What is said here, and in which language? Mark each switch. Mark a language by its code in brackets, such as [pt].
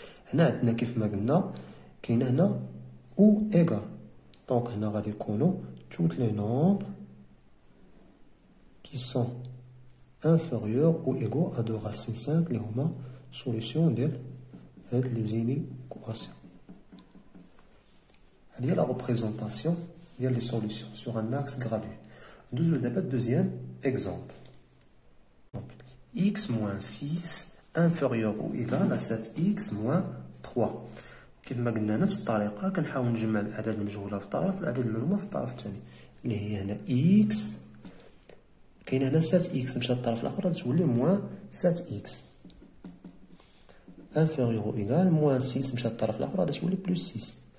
[ar] هنا عندنا كيف ما قلنا كاين هنا او ايغال، دونك هنا غادي يكونوا [fr] toutes les nombres qui sont inférieurs ou égaux à 2 racine [ar] 5 اللي هما solution ديال هاد لي زينيكواسيون. هادي هي لا ريبريزونطاسيون ديال لي سوليسيون سور ان اكس غرادوي. ندوزو دابا الدوزيام اكزامبل. [fr] x moins 6 inférieur ou égal à 7x moins 3. [ar] كيف ما قلنا نفس الطريقة كنحاول نجمع الأعداد المجهولة في طرف والأعداد المعلومة في الطرف الثاني، اللي هي هنا x كاين هنا 7x مشات للطرف الآخر غادي تولي موان 7x inférieur ou égal موان 6 مشات للطرف الآخر غادي تولي بلوس 6.